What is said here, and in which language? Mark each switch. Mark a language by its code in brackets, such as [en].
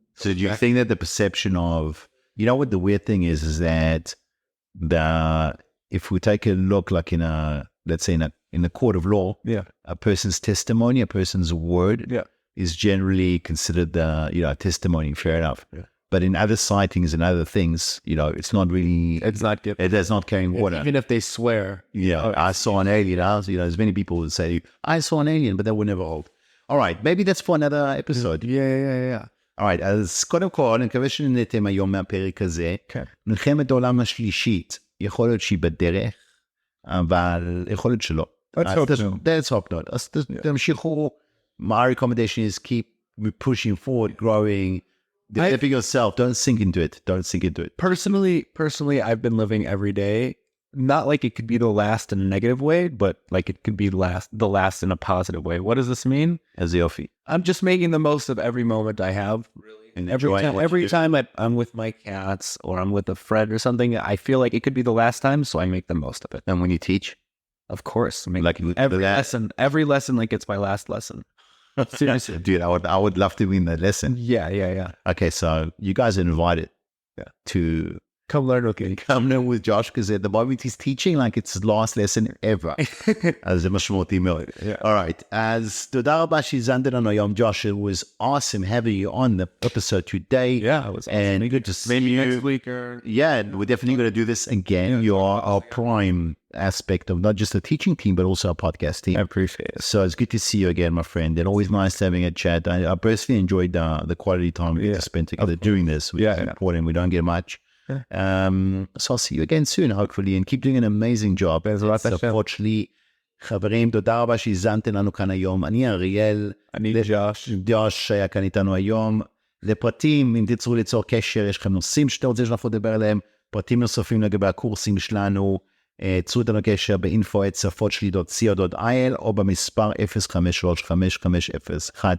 [en] So do you think that the perception of, what the weird thing is that if we take a look, like let's say in a court of law, a person's testimony, a person's word, is generally considered testimony. Fair enough. Yeah. But in other sightings and other things, it's not really. It's not good. It does not carry water. Even if they swear. Yeah, I saw an alien. There's many people who say I saw an alien, but that would never hold. All right, maybe that's for another episode. Yeah. All right, [he] אז קודם כל, אני מקווה שנהנתם היום מהפרק הזה. מלחמת העולם השלישית. יכול להיות שהיא בדרך, אבל יכול להיות שלא. [en] Let's hope not. [he] אז תמשיכו. [en] My recommendation is keep pushing forward, growing, developing yourself. Don't sink into it. Personally, I've been living every day, not like it could be the last in a negative way, but like it could be the last in a positive way. What does this mean? As yofi. I'm just making the most of every moment I have, really. And every time I'm with my cats or I'm with a friend or something, I feel like it could be the last time, so I make the most of it. And when you teach? Of course. Like every lesson like it's my last lesson. Seriously. Dude, I would love to win that lesson. Yeah. Okay, so you guys are invited to come learn with me. Come learn with Josh, because at the moment he's teaching like it's his last lesson ever. [he] אז זה משמעותי מאוד. [en] All right. [he] אז תודה רבה שהזנתם לנו היום, Josh. [en] It was awesome having you on the episode today. Yeah, it was awesome. And good to see maybe you. Next week Yeah, we're definitely going to do this again. Yeah, you are our prime aspect of not just the teaching team, but also our podcast team. I appreciate it. So it's good to see you again, my friend. And always nice having a chat. I personally enjoyed the quality time we get to spend together doing this, which is important. We don't get much. So I'll see you again soon, hopefully, and keep doing an amazing job. [he] שפות-שלי. חברים, תודה רבה שהזנתם לנו כאן היום. אני אריאל. אני ג'וש היה כאן איתנו היום. לפרטים, אם תרצו ליצור קשר, יש לכם נושאים שאתם רוצים שאנחנו נדבר עליהם, פרטים נוספים לגבי הקורסים שלנו, צרו איתנו קשר ב-info@שפות-שלי.co.il או במספר 0535501976.